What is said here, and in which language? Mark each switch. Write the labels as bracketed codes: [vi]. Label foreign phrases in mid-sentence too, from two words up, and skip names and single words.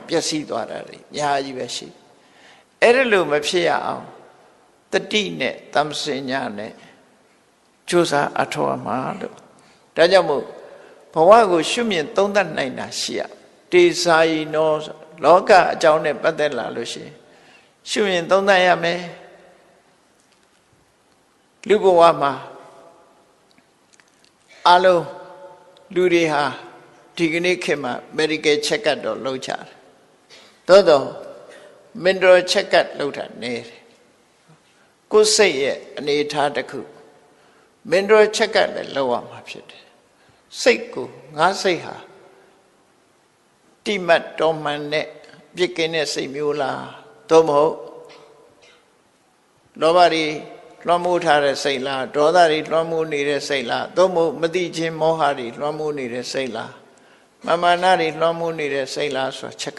[my] ပျက်စီးသွားတာတွေအများကြီးပဲရှိအဲ့ဒါလို့မဖြစ်ရအောင်တတိနဲ့တမ္ပစဉ္ညာနဲ့ကြိုးစားအထောက်အမှာလို့ဒါကြောင့်မို့ဘဝကိုရှုမြင်သုံးသပ်နိုင်တာရှိရတေစာယီနောလောကအကြောင်းနဲ့ပတ်သက်လာလို့ရှိရင်ရှုမြင်သုံးသပ်ရမယ် လူဘဝမှာအလုံးလူတွေဟာဒီကနေ့ခေတ်မှာ [en] medical check up [my] တော့လုပ်ကြတယ်သို့တော့ [en] mental check up [my] လုပ်တာနည်းတယ်ကိုယ်စိတ်ရဲ့အနေအထားတစ်ခု [en] mental check up [my] လည်းလုပ်ရမှာဖြစ်တယ်စိတ်ကိုငါစိတ်ဟာတိမတ်တော်မှန်တဲ့ပြစ်ကင်းတဲ့စိတ်မျိုးလားသို့မဟုတ် လောဘတွေလွှမ်းမိုးထားတဲ့စိတ်လားဒေါသတွေလွှမ်းမိုးနေတဲ့စိတ်လားသို့မဟုတ်မသိခြင်းမောဟတွေလွှမ်းမိုးနေတဲ့စိတ်လားမာနတွေလွှမ်းမိုးနေတဲ့စိတ်လားဆိုတာချက်က